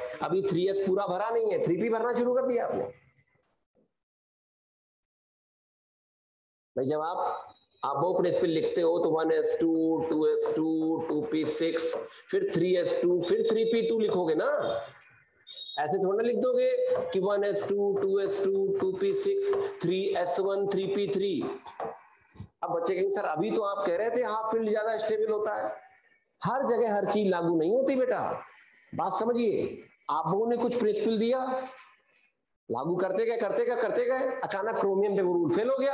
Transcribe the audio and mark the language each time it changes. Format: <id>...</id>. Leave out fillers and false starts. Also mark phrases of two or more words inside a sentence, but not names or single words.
<hi>अभी 3s पूरा भरा नहीं है, 3p भरना शुरू कर दिया आपने। भाई जब आप वो प्रिंसिपल लिखते हो तो 1s2 2s2 2p6 फिर 3s2 फिर 3p2 लिखोगे ना, ऐसे थोड़ा लिख दोगे कि 1s2 2s2 2p6 3s1 3p3। अब बच्चे कहेंगे सर अभी तो आप कह रहे थे</hi> <en>half field</en> <hi>ज्यादा स्टेबल होता है। हर जगह हर चीज लागू नहीं होती बेटा, बात समझिए। आप लोगों ने कुछ प्रिंसिपल दिया, लागू करते गए, अचानक क्रोमियम पे वो</hi> <en>rule fail</en> <hi>हो गया।</hi>